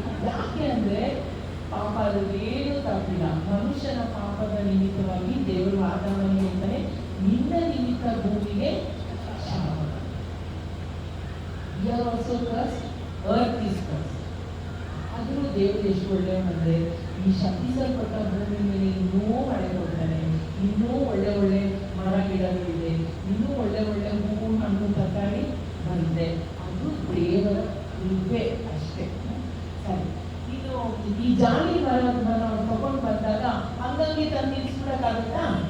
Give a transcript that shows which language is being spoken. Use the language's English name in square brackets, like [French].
[Kannada] ಯಾಕೆ ಅಂದ್ರೆ ಪಾಪ ಅದೇನು ತಪ್ಪಿಲ್ಲ. ಮನುಷ್ಯನ ಪಾಪದ ನಿಮಿತ್ತವಾಗಿ ದೇವರು ಆದಾಮನಿಗೆ ಹೇಳ್ತಾನೆ, ನಿನ್ನ ನಿಮಿತ್ತ ಭೂಮಿಗೆ ಶಾಪ. [English] We are also cursed, earth is cursed. [Kannada] ಆದರೂ ದೇವರು ಎಷ್ಟು ಒಳ್ಳೆಯವನಂದ್ರೆ ಈ ಶಪಿಸಲ್ಪಟ್ಟ ಭೂಮಿ ಮೇಲೆ ಇನ್ನೂ ಮಳೆ ಕೊಡ್ತಾನೆ, ಇನ್ನೂ ಒಳ್ಳೆ ಮರ ಗಿಡಗಳಿದೆ, ಇನ್ನೂ ಒಳ್ಳೆ ಹೂವು ಹಣ್ಣು ತರಕಾರಿ ಬಂದಿದೆ. ಅದು ದೇವರ ಕೃಪೆ ಅಷ್ಟೇ. ಸರಿ, ಇನ್ನು ಈ ಜಾಲಿ ಮರವನ್ನು ನಾವು ತಗೊಂಡು ಬಂದಾಗ ಹಂಗಾಗಿ ತಂದು ನಿಲ್ಸ್ಬಿಡಕ್ಕಾಗುತ್ತಾ?